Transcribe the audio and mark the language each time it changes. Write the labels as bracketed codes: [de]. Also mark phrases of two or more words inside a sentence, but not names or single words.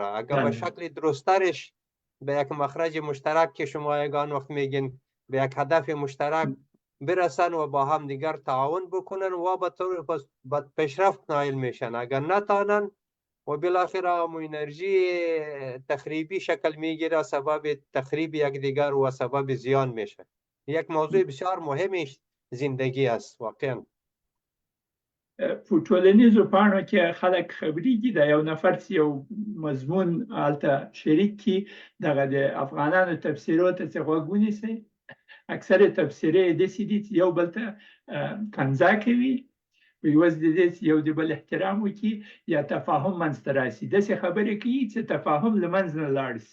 [fa] اگر به شکل درسترش به یک مخرج مشترک که شما یگان وقت میگین به یک هدف مشترک برسن و با هم دیگر تعاون بکنن و به طور پیشرفت نائل میشن. اگر نتانن و بالاخره انرژی تخریبی شکل میگیره، سبب تخریب یک دیگر و سبب زیان میشه. یک موضوع بسیار مهمی زندگی است واقعا. [ps] په ټولنیزو پاڼو کې خلک خبرېږي د یو نفر چې یو مضمون هلته شریک کړي دغه د افغانانو تفسیرو ته چې غوږ ونیسئ اکثر تفسیرې داسې دي چې یو بل ته کنځا کوي په عوض د دې چې یو د بل احترام وکړي یا تفاهم منځته راشي داسې خبرې کوي چې تفاهم له منځه نه لاړ شي